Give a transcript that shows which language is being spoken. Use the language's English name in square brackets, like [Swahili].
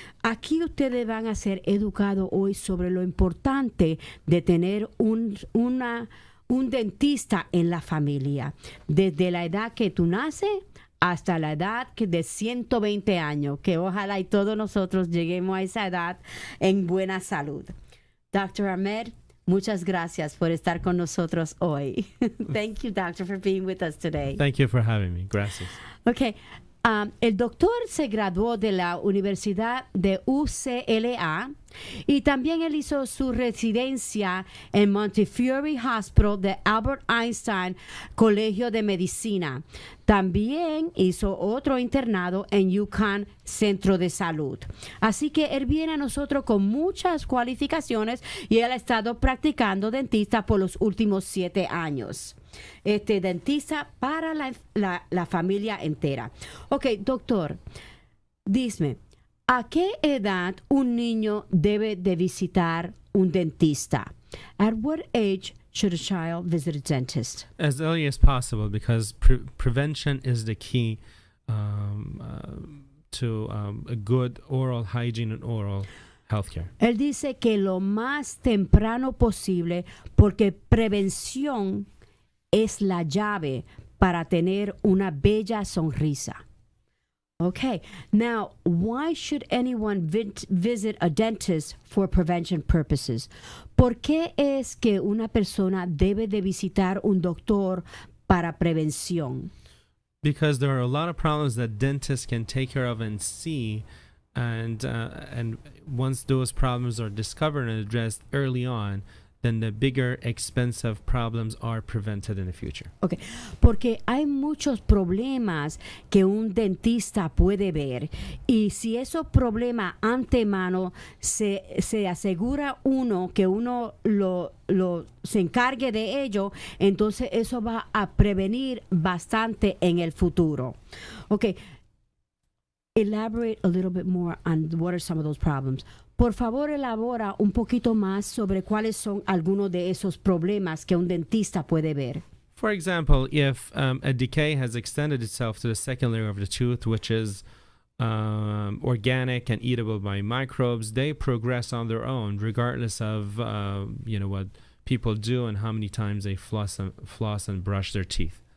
[Spanish] Aquí ustedes van a ser educados hoy sobre lo importante de tener un dentista en la familia. Desde la edad que tú naces hasta la edad de 120 años, que ojalá y todos nosotros lleguemos a esa edad en buena salud. Dr. Hamed, muchas gracias por estar con nosotros hoy. [English] Thank you, doctor, for being with us today. Thank you for having me. [Spanish] Gracias. [English] Okay. [Spanish] El doctor se graduó de la Universidad de UCLA y también él hizo su residencia en Montefiore Hospital de Albert Einstein Colegio de Medicina. También hizo otro internado en UConn Centro de Salud. Así que él viene a nosotros con muchas cualificaciones y él ha estado practicando dentista por los últimos 7 años. Dentista para la familia entera. Ok, doctor, dime, ¿a qué edad un niño debe de visitar un dentista? [English] At what age should a child visit a dentist? As early as possible, because prevention is the key to a good oral hygiene and oral healthcare. [Spanish] Él dice que lo más temprano posible, porque prevención es la llave para tener una bella sonrisa. [English] Okay, now, why should anyone visit a dentist for prevention purposes? [Spanish] ¿Por qué es que una persona debe de visitar un doctor para prevención? [English] Because there are a lot of problems that dentists can take care of and see, and once those problems are discovered and addressed early on, then the bigger expensive problems are prevented in the future. [Spanish] Okay, porque hay muchos problemas que un dentista puede ver y si esos problemas antemano se asegura que uno se encargue de ello, entonces eso va a prevenir bastante en el futuro. [English] Okay, elaborate a little bit more on what are some of those problems. [Spanish] Por favor, elabora un poquito más sobre cuáles son algunos de esos problemas que un dentista puede ver. [English] For example, if a decay has extended itself to the second layer of the tooth, which is organic and eatable by microbes, they progress on their own, regardless of what people do and how many times they floss and brush their teeth.